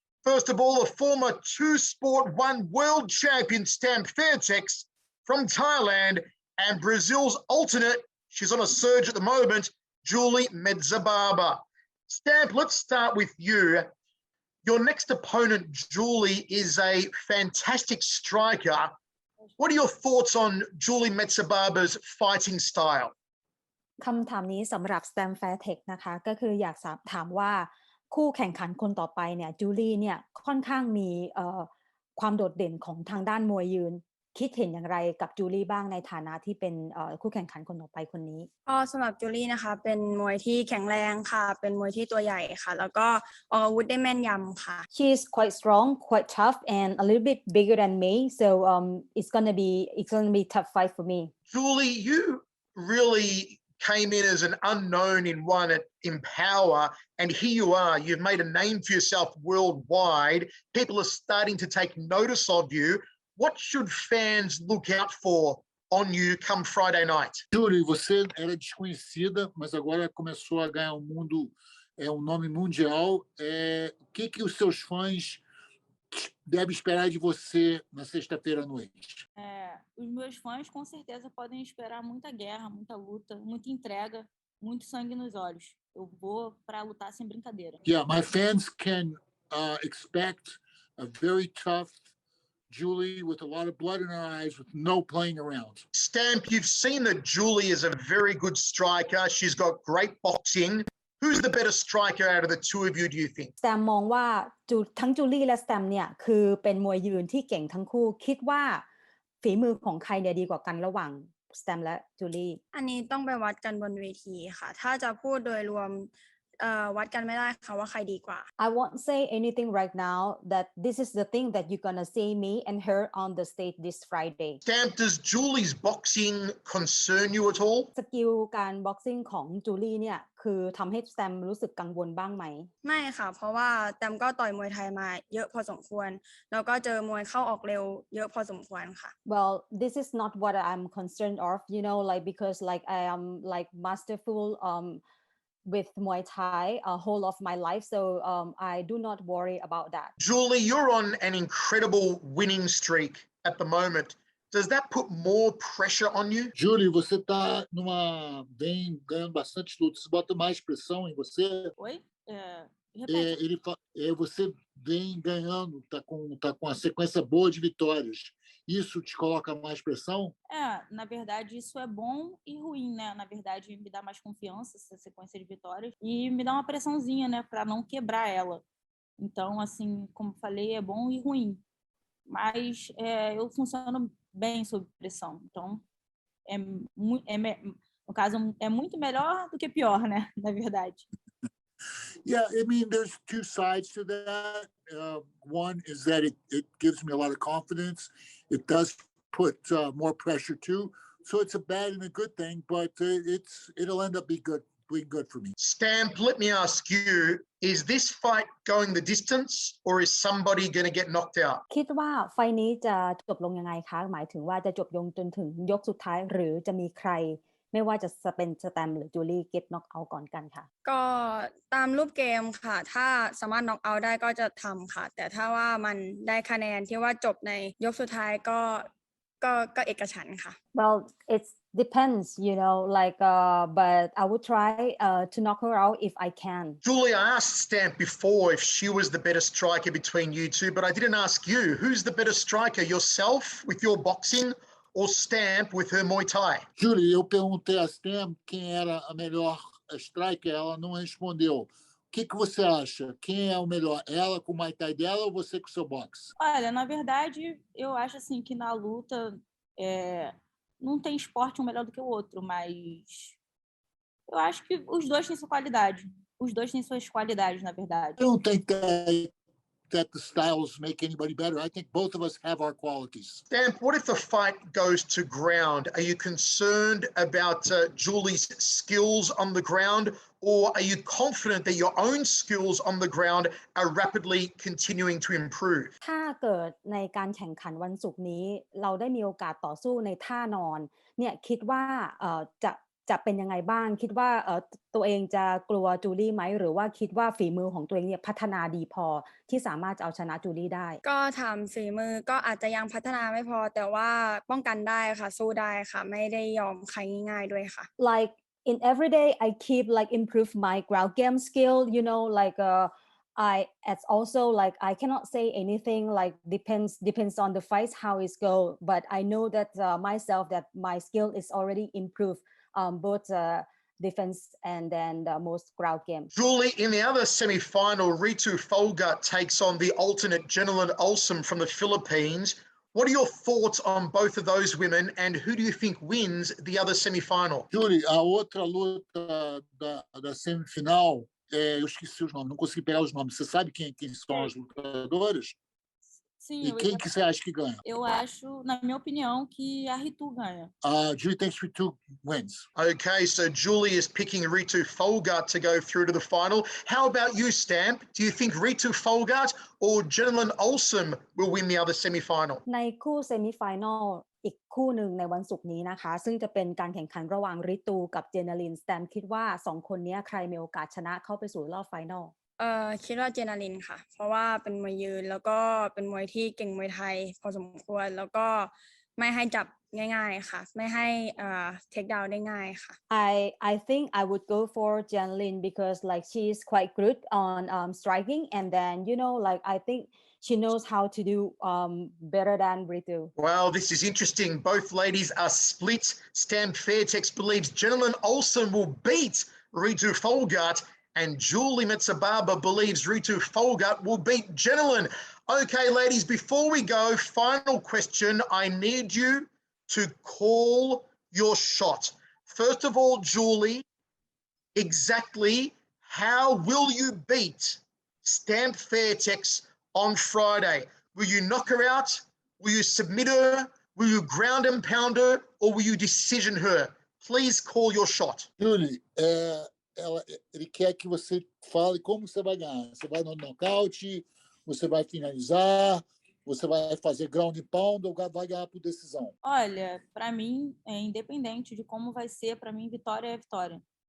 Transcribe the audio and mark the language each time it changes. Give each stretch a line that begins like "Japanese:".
English: First of all, the former two-sport one world champion, Stamp Fairtex from Thailand, and Brazil's alternate, she's on a surge at the moment, Julie Mezabarba. Stamp, let's start with you. Your next opponent, Julie, is a fantastic striker. What are your thoughts on Julie Mezabarba's fighting style?
Thai: คำถามนี้สำหรับ Stamp Fairtex นะคะก็คืออยากถามว่าคู่แข่งขันคนต่อไปเนี่ยจูลี่เนี่ยค่อนข้างมีความโดดเด่นของทางด้านมวยยืนคิดเห็นอย่างไรกับจูลี่บ้างในฐานะที่เป็นคู่แข่งขันคนต่อไปคนนี้ ก็สำหรับจูลี่นะคะเป็นมวยที่แข็งแรงค่ะเป็นมวยที่ตัวใหญ่ค่ะแล้วก็ออกอาวุธได้แม่นยำค่ะ
English: She's quite strong, quite tough, and a little bit bigger than me, so it's gonna be a tough fight for me. Julie, you really came in as an unknown in one at Empower, and here you are. You've made a name for yourself worldwide. People are starting to take notice of you. What should fans look out for on you come Friday night?
Portuguese: Julie, você era desconhecida, mas agora começou a ganhar um nome mundial. O que os seus fãs devem esperar de você na sexta-feira à noite? Os meus fãs com certeza podem esperar muita guerra, muita luta, muita entrega, muito sangue nos olhos. Eu vou para lutar sem brincadeira.
English: Yeah, my fans can expect a very tough Julie with a lot of blood in her eyes, with no playing around. Stamp, you've seen that Julie is a very good striker. She's got great boxing. Who's the better striker out of the two of you, do you think?
Thai: Stamp มองว่าทั้งจูลี่และ Stamp เนี่ยคือเป็นมวยยืนที่เก่งทั้งคู่คิดว่าฝีมือของใครเนี่ยดีกว่ากันระหว่าง Stamp และจูลี่ อันนี้ต้องไปวัดกันบนเวทีค่ะถ้าจะพูดโดยรวมวัดกันไม่ได้ค่ะว่าใครดีกว่า
English: I won't say anything right now that this is the thing that you're gonna see me and her on the stage this Friday. Stamp, does Julie's boxing concern you at all?
Thai: สกิลการบ็อกซิ่งของจูลี่เนี่ยคือทำให้ Stamp รู้สึกกังวลบ้างไหม ไม่ค่ะเพราะว่าแตมก็ต่อยมวยไทยมาเยอะพอสมควรแล้วก็เจอมวยเข้าออกเร็วเยอะพอสมควรค่ะ
English: Well, this is not what I'm concerned of, like because like I am like masterful with Muay Thai whole of my life, so I do not worry about that. Julie, you're on an incredible winning streak at the moment. Does that put more pressure on you?
Portuguese: Julie, você vem ganhando bastante lutas. Isso bota mais pressão em você? Oi? Repete. Você vem ganhando, tá com uma sequência boa de vitórias. Isso te coloca mais pressão? Na verdade, isso é bom e ruim, né? Na verdade, me dá mais confiança essa sequência de vitórias e me dá uma pressãozinha, né? Para não quebrar ela. Então, assim, como falei, é bom e ruim. Mas eu funciono bem sob pressão. Então, no caso, é muito melhor do que pior, né? Na verdade.
English: Yeah, I mean, there's two sides to that. One is that it gives me a lot of confidence. It does put more pressure too. So it's a bad and a good thing, but it'll end up being good for me. Stamp, let me ask you, is this fight going the distance or is somebody going to get knocked out?
Thai: คิดว่าไฟล์นี้จะจบลงยังไงคะหมายถึงว่าจะจบลงจนถึงยกสุดท้ายหรือจะมีใครไม่ว่าจะเป็นสแตมป์หรือจูลี่เก็ตน็อกเอาท์ก่อนกันค่ะ ก็ตามรูปเกมค่ะถ้าสามารถน็อกเอาท์ได้ก็จะทำค่ะแต่ถ้าว่ามันได้คะแนนที่ว่าจบในยกสุดท้ายก็เอกฉันท์ค่ะ
English: Well, it depends, but I would try to knock her out if I can. Julie, I asked Stamp before if she was the better striker between you two, but I didn't ask you. Who's the better striker, yourself with your boxing or Stamp with her Muay Thai?
Portuguese: Julie, eu perguntei a Stamp quem era a melhor striker, ela não respondeu. O que você acha? Quem é o melhor? Ela com o Muay Thai dela ou você com o seu boxe? Olha, na verdade, eu acho assim que na luta não tem esporte um melhor do que o outro, mas eu acho que os dois têm sua qualidade. os dois têm suas qualidades, na verdade.
English: I don't think that the styles make anybody better. I think both of us have our qualities. Stamp, what if the fight goes to ground? Are you concerned about Julie's skills on the ground, or are you confident that your own skills on the ground are rapidly continuing to improve?
Thai: ถ้าเกิดในการแข่งขันวันศุกร์นี้เราได้มีโอกาสต่อสู้ในท่านอนเนี่ยคิดว่าจะเป็นยังไงบ้างคิดว่าตัวเองจะกลัวจูลี่ไหมหรือว่าคิดว่าฝีมือของตัวเองเนี่ยพัฒนาดีพอที่สามารถจะเอาชนะจูลี่ได้ ก็ถามฝีมือก็อาจจะยังพัฒนาไม่พอแต่ว่าป้องกันได้ค่ะสู้ได้ค่ะไม่ได้ยอมใครง่ายๆด้วยค่ะ
English: like in every day I keep like improve my ground game skill you know like it's also like I cannot say anything like depends on the fights how it go but I know that myself that my skill is already improved both defense and then the most ground game. Julie, in the other semi-final, Ritu Folga takes on the alternate Jenilyn Olsen from the Philippines. What are your thoughts on both of those women, and who do you think wins the other semi-final?
Portuguese: Julie, a outra luta da semifinal, eu esqueci os nomes, não consegui pegar os nomes. Você sabe quem são as lutadoras? Sim, E quem que você acha que ganha? Eu acho, na minha opinião, que a Ritu ganha.
English: Julie thinks Ritu wins. Okay, so Julie is picking Ritu Folgart to go through to the final. How about you, Stamp? Do you think Ritu Folgart or Jenilyn Olsen will win the other semi-final?
Thai: ในคู่เซมิไฟแนลอีกคู่หนึ่งในวันศุกร์นี้นะคะซึ่งจะเป็นการแข่งขันระหว่างริตูกับเจเนลินสแตมคิดว่า2คนนี้ใครมีโอกาสชนะเข้าไปสู่รอบไฟนอล คิดว่าเจนาลินค่ะเพราะว่าเป็นมวยยืนแล้วก็เป็นมวยที่เก่งมวยไทยพอสมควรแล้วก็ไม่ให้จับง่ายๆค่ะไม่ให้เทคดาวน์ได้ง่ายค่ะ
English: I think I would go for Janlin because like she's quite good on striking and then you know like I think she knows how to do better than Ritu. Well, this is interesting. Both ladies are split. Stamp Fairtex believes Jenilyn Olsen will beat Ritu Folgart, and Julie Mezabarba believes Ritu Folgart will beat Jenilyn. Okay, ladies, before we go, final question. I need you to call your shot. First of all, Julie, exactly how will you beat Stamp Fairtex on Friday? Will you knock her out? Will you submit her? Will you ground and pound her? Or will you decision her? Please call your shot.
Portuguese: Julie, ele quer que você fale como você vai ganhar. Você vai no nocaute, você vai finalizar, você vai fazer
English: ground and pound
Portuguese: ou vai ganhar por decisão? Olha, para mim, independente de como vai ser, para mim, vitória é vitória.